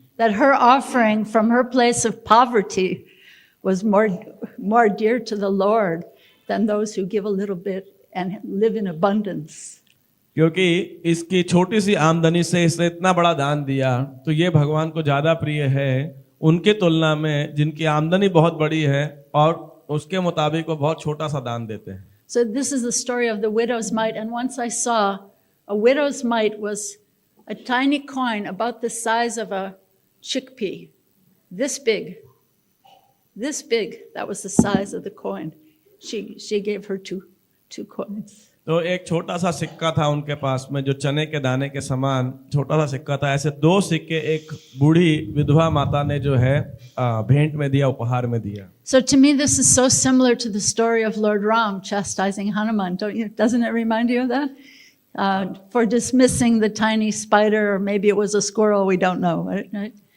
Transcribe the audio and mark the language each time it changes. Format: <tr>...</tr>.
<en>That her offering from her place of poverty was more dear to the Lord than those who give a little bit and live in abundance.</en> <hi>क्योंकि इसकी छोटी सी आमदनी से इसने इतना बड़ा दान दिया तो ये भगवान को ज्यादा प्रिय है उनके तुलना में जिनकी आमदनी बहुत बड़ी है और उसके मुताबिक वो बहुत छोटा सा दान देते हैं।</hi> <en>So this is the story of the widow's mite, and once I saw a widow's mite was a tiny coin about the size of a chickpea, this big. That was the size of the coin. She gave her two coins.</en> <hi>तो एक छोटा सा सिक्का था उनके पास में जो चने के दाने के समान छोटा सा सिक्का था। ऐसे 2 सिक्के एक बूढ़ी विधवा माता ने जो है भेंट में दिया, उपहार में दिया।</hi> <en>So to me this is so similar to the story of Lord Ram chastising Hanuman. Doesn't it remind you of that? For dismissing the tiny spider, or maybe it was a squirrel, we don't know, right?</en>